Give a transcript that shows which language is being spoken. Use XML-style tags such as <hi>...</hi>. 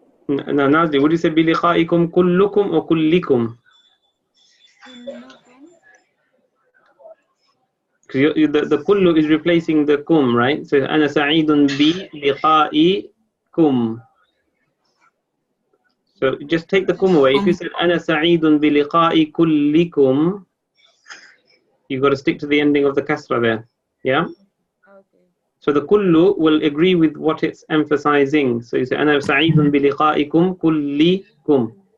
<en>No, Nazli, would you say بلقائكم كلكم or كلكم? The kullu is replacing the kum, right?</en> <ar>So أنا سعيد بلقائكم.</ar> <en>So just take the kum away. If you said أنا سعيد بلقاء كلكم, you've got to stick to the ending of the kasra there. Yeah? So the kullu will agree with what it's emphasizing.</en> <ar>So you say أنا سعيد بلقائكم كلكم.</ar>